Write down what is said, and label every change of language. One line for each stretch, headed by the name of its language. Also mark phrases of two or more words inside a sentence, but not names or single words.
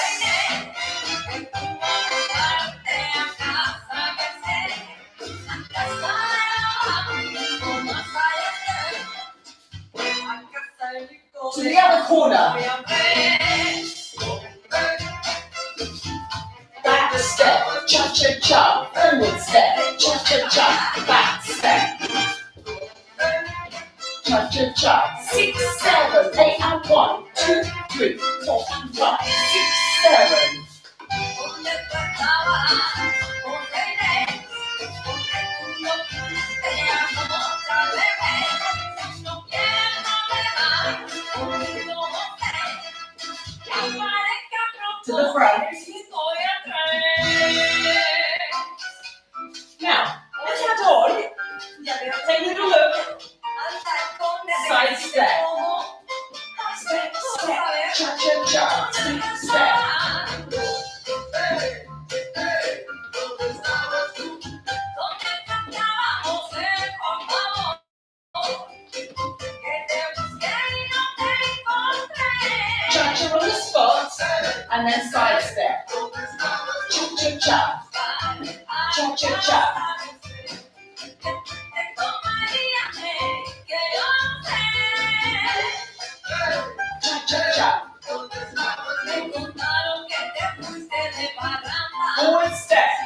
English: To the other corner. Back step, cha cha cha. Forward step, cha cha cha. Back step, cha cha cha. 6, 7, 8, and 1, 2, 3, 4, and 5. 6, 7. To the front. Now, let's add on. Take a little look. Side step. Step, step, cha cha cha. Step, step. Cha cha on the spot, and then side step. Cha cha cha. Cha cha cha. Cha cha cha. Forward step.